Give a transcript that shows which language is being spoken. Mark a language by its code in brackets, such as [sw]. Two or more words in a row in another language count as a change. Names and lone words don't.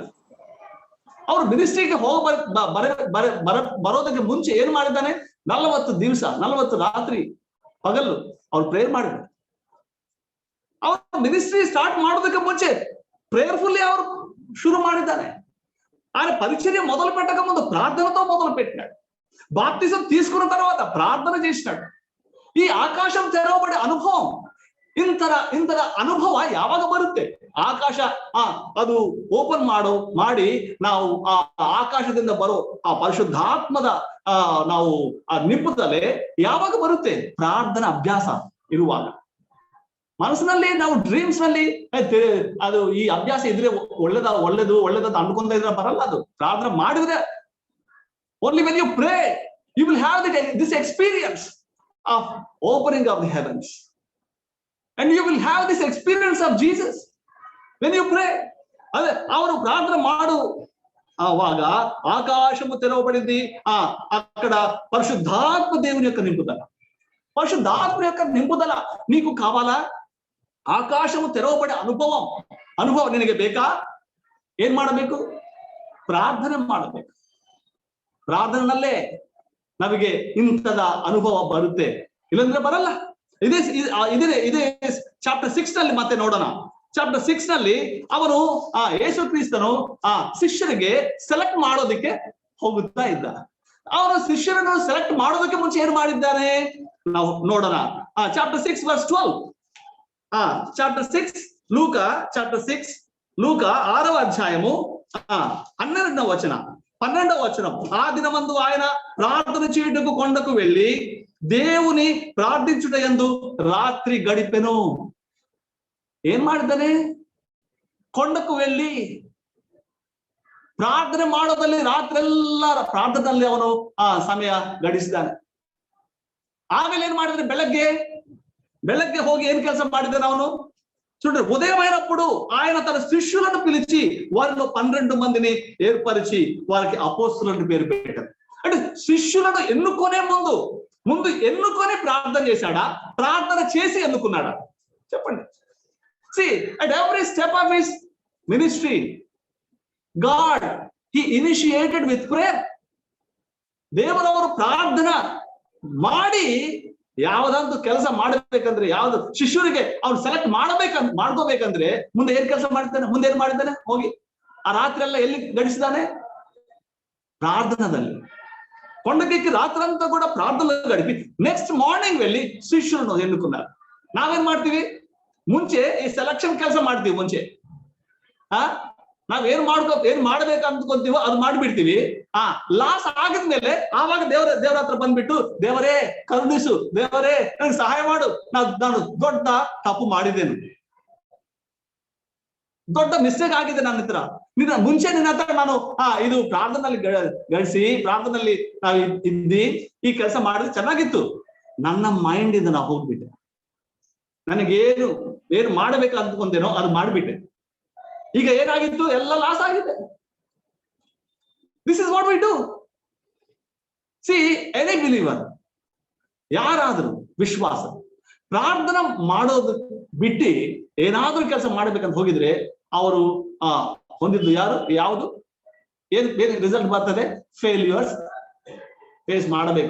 [kn] ಅವ್ರು ಮಿನಿಸ್ಟ್ರಿಗೆ ಬರೋದಕ್ಕೆ ಮುಂಚೆ ಏನ್ ಮಾಡಿದ್ದಾನೆ? 40 ದಿವಸ 40 ರಾತ್ರಿ ಪಗಲು ಅವ್ರು ಪ್ರೇಯರ್ ಮಾಡಿದ್ದಾರೆ. ಅವ್ರು ಮಿನಿಸ್ಟ್ರಿ ಸ್ಟಾರ್ಟ್ ಮಾಡೋದಕ್ಕೆ ಮುಂಚೆ ప్రేయర్ఫుల్లీ ಅವರು ಶುರು ಮಾಡಿದ್ದಾನೆ. [te] ఆయన పరిచర్య మొదలు పెట్టక ముందు ప్రార్థనతో మొదలు పెట్టినాడు. బాప్తిజం తీసుకున్న తర్వాత ప్రార్థన చేసినాడు. ఈ ఆకాశం తెరవబడే అనుభవం, [kn] ಇಂತರ ಅನುಭವ ಯಾವಾಗ ಬರುತ್ತೆ? ಆಕಾಶ ಅದು ಓಪನ್ ಮಾಡಿ ನಾವು ಆ ಆಕಾಶದಿಂದ ಬರೋ ಆ ಪರಿಶುದ್ಧಾತ್ಮದ ನಾವು ಆ ನಿಂಪುತ್ತಲೇ ಯಾವಾಗ ಬರುತ್ತೆ? ಪ್ರಾರ್ಥನಾ ಅಭ್ಯಾಸ ಇರುವಾಗ. ಮನಸ್ಸಿನಲ್ಲಿ ನಾವು ಡ್ರೀಮ್ಸ್ ನಲ್ಲಿ ಅದು ಈ ಅಭ್ಯಾಸ ಇದ್ರೆ ಒಳ್ಳೇದು ಅನ್ಕೊಂತ ಇದ್ರೆ ಬರಲ್ಲ. ಅದು ಪ್ರಾರ್ಥನೆ ಮಾಡಿದ್ರೆ [en] only when you pray you will have this experience of opening of the heavens. And you will have this experience of Jesus when you pray. [kn] ಅದೇ ಅವರು ಪ್ರಾರ್ಥನೆ ಮಾಡುವಾಗ [te] ఆకాశము తెరవబడింది. అక్కడ పరిశుద్ధాత్మ దేవుని యొక్క నింపుదల, పరిశుద్ధాత్మ యొక్క నింపుదల నీకు కావాలా? [kn] ಆಕಾಶವು ತೆರವಬಡೆ ಅನುಭವ ನಿನಗೆ ಬೇಕಾ? ಏನ್ ಮಾಡಬೇಕು? ಪ್ರಾರ್ಥನೆ ಮಾಡಬೇಕು. ಪ್ರಾರ್ಥನೆಯಲ್ಲೇ ನಮಗೆ ಇಂಥದ ಅನುಭವ ಬರುತ್ತೆ, ಇಲ್ಲಂದ್ರೆ ಬರಲ್ಲ. ಇದೇ ಚಾಪ್ಟರ್ 6 ನಲ್ಲಿ ಮತ್ತೆ ನೋಡೋಣ. ಚಾಪ್ಟರ್ 6 ನಲ್ಲಿ ಅವನು ಯೇಸು ಕ್ರಿಸ್ತನು ಶಿಷ್ಯರಿಗೆ ಸೆಲೆಕ್ಟ್ ಮಾಡೋದಕ್ಕೆ ಹೋಗುತ್ತಾ ಇದ್ದ. ಅವನು ಶಿಷ್ಯರನ್ನು ಸೆಲೆಕ್ಟ್ ಮಾಡೋದಕ್ಕೆ ಮುಂಚೆ ಏನ್ ಮಾಡಿದ್ದಾನೆ ನಾವು ನೋಡೋಣ. [en] chapter 6 verse 12. chapter 6 Luke chapter 6 Luke [te] ಚಾಪ್ಟರ್ 6 ಲೂಕ 6వ అధ్యాయము 12వ వచనం. ఆ దినమందు ఆయన ప్రార్థన చేయుటకు కొండకు వెళ్ళి దేవుని ప్రార్థించుట యందు రాత్రి గడిపెను. [kn] ఏం ಮಾಡಿದ್ದಾನೆ? [te] కొండకు వెళ్ళి [kn] ಪ್ರಾರ್ಥನೆ ಮಾಡೋದಲ್ಲಿ ರಾತ್ರೆಲ್ಲ ಪ್ರಾರ್ಥನೆಯಲ್ಲಿ ಅವನು ಆ ಸಮಯ ಗಡಿಸಿದ್ದಾನೆ. ಆಮೇಲೆ ಏನ್ ಮಾಡಿದ್ರೆ ಬೆಳಗ್ಗೆ ಹೋಗಿ ಏನ್ ಕೆಲಸ ಮಾಡಿದ್ದಾನೆ ಅವನು చూడండి. [te] ఉదయమైనప్పుడు ఆయన తన శిష్యులను పిలిచి వారిలో 12 మందిని ఏర్పరిచి వారికి అపోస్తులను పేరు పెట్టారు. అంటే శిష్యులను ఎన్నుకునే ముందు ఎన్నుకొని ప్రార్థన చేశాడా, ప్రార్థన చేసి ఎన్నుకున్నాడా? చెప్పండి. [en] See, at every step of his ministry, God, he initiated with prayer. [kn] ದೇವರವರು ಪ್ರಾರ್ಥನಾ ಮಾಡಿ ಯಾವ್ದಾದ್ರು ಕೆಲಸ ಮಾಡಬೇಕಂದ್ರೆ, ಯಾವ್ದು ಶಿಷ್ಯರಿಗೆ ಅವ್ನು ಸೆಲೆಕ್ಟ್ ಮಾಡ್ಕೋಬೇಕಂದ್ರೆ ಮುಂದೆ ಏನ್ ಕೆಲಸ ಮಾಡಿದ್ದಾನೆ ಹೋಗಿ ಆ ರಾತ್ರಿ ಎಲ್ಲ ಎಲ್ಲಿ ಗಡಿಸಿದಾನೆ? ಪ್ರಾರ್ಥನದಲ್ಲಿ. [te] కొండకెక్కి రాత్రంతా కూడా ప్రార్థనలు గడిపి [en] next morning [te] వెళ్ళి శిష్యులను ఎన్నుకున్నారు. [kn] ನಾವೇನ್ ಮಾಡ್ತೀವಿ? ಮುಂಚೆ ಈ ಸೆಲೆಕ್ಷನ್ ಕೆಲಸ ಮಾಡ್ತೀವಿ. ಮುಂಚೆ ನಾವ್ ಏನ್ ಮಾಡ್ಬೇಕು ಅಂದ್ಕೊಂತೀವೋ ಅದು ಮಾಡ್ಬಿಡ್ತೀವಿ. ಲಾಸ್ ಆಗಿದ್ಮೇಲೆ ಆವಾಗ ದೇವರ ಹತ್ರ ಬಂದ್ಬಿಟ್ಟು, ದೇವರೇ ಕರುಣಿಸು, ದೇವರೇ ನನಗೆ ಸಹಾಯ ಮಾಡು, ನಾನು ದೊಡ್ಡ ತಪ್ಪು ಮಾಡಿದ್ದೇನೆ, ದೊಡ್ಡ ಮಿಸ್ಟೇಕ್ ಆಗಿದೆ ನನ್ನ ಹತ್ರ, ಮುಂಚೆ ನಿನ್ನ ಹತ್ರ ನಾನು ಇದು ಪ್ರಾರ್ಥನೆಯಲ್ಲಿ ಗಳಿಸಿ ಪ್ರಾರ್ಥನೆಯಲ್ಲಿ ನಾವು ಇದ್ದಿ ಈ ಕೆಲಸ ಮಾಡಿದ್ರೆ ಚೆನ್ನಾಗಿತ್ತು, ನನ್ನ ಮೈಂಡ್ ಇಂದ ನಾವು ಹೋಗ್ಬಿಟ್ಟೆ, ಏನು ಮಾಡ್ಬೇಕು ಅಂದ್ಕೊಂತೇನೋ ಅದು ಮಾಡ್ಬಿಟ್ಟೆ, ಈಗ ಏನಾಗಿತ್ತು ಎಲ್ಲ ಲಾಸ್ ಆಗಿದೆ. [en] this is what we do. see, any believer, [kn] ಯಾರಾದ್ರೂ ವಿಶ್ವಾಸ ಪ್ರಾರ್ಥನಾ ಮಾಡೋದು ಬಿಟ್ಟು ಏನಾದ್ರೂ ಕೆಲಸ ಮಾಡ್ಬೇಕಂತ ಹೋಗಿದ್ರೆ ಅವರು ಹೊಂದಿದ್ದು ಯಾವುದು ಏನ್ ರಿಸಲ್ಟ್ ಬರ್ತದೆ? [en] failures face [kn] ಮಾಡಬೇಕು.